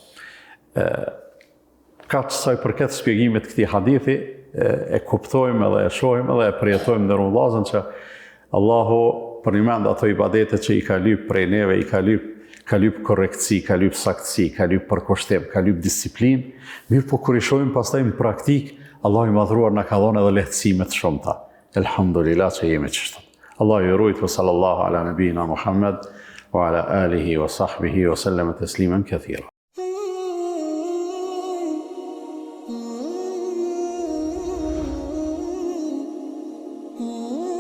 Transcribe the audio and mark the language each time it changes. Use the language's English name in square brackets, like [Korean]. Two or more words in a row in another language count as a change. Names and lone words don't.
[Albanian] Ka që saj përket shpjegimit këtij hadithi, e kuptojmë edhe e shohim edhe e përjetojmë në rrugëllazën që Allahu për një mend ato ibadete që i ka lyp prej neve, i ka lyp korrektësi, ka lyp saktësi, ka lyp përkushtim, ka lyp disiplinë, mirë po kur i shohim pastaj në praktik, Allahu i madhruar na ka dhënë edhe lehtësime të shumta. Elhamdulillah që jemi kështu. Allahu ju rujt, [Arabic] وصلى الله على نبينا محمد وعلى آله وصحبه وسلم تسليما كثيرا. Mm-hmm.